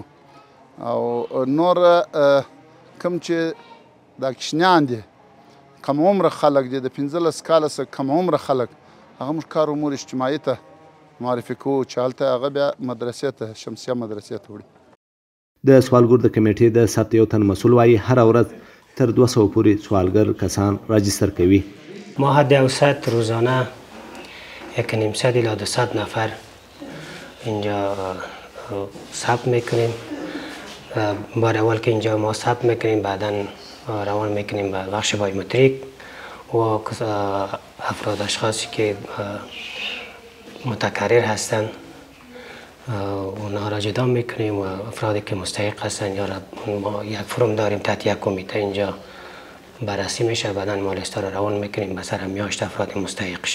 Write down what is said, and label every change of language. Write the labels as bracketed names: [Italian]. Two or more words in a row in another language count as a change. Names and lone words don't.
[Pashto] او نور کوم چې دا کشنیان دي، کم عمره خلک دي، د 15 کاله څخه کم عمره خلک، هغه موږ کار امور اجتماعي ته معرفي کوو چې هلته هغه بیا مدرسې ته، شمسیه مدرسې ته وړي. د سوالګرو د کمیټې د ثبت یو تن مسئول وایي هره ورځ تر 200 پورې سوالګر کسان راجستر کوي. [Persian] ما حد اوسط روزانه 1.5 الی 200 نفر اینجا ثبت میکنیم. بار اول که اینجا ما ثبت میکنیم بعدا روان میکنیم به بخش بایومتریک و افراد اشخاصی که متکرر هستند اونها را جدا میکنیم و افرادی که مستحق هستند یا ما یک فرم داریم تحت یک کمیته اینجا بررسی میشه، بعدا ما لیست را روان میکنیم به سر میاشت افراد مستحق شه.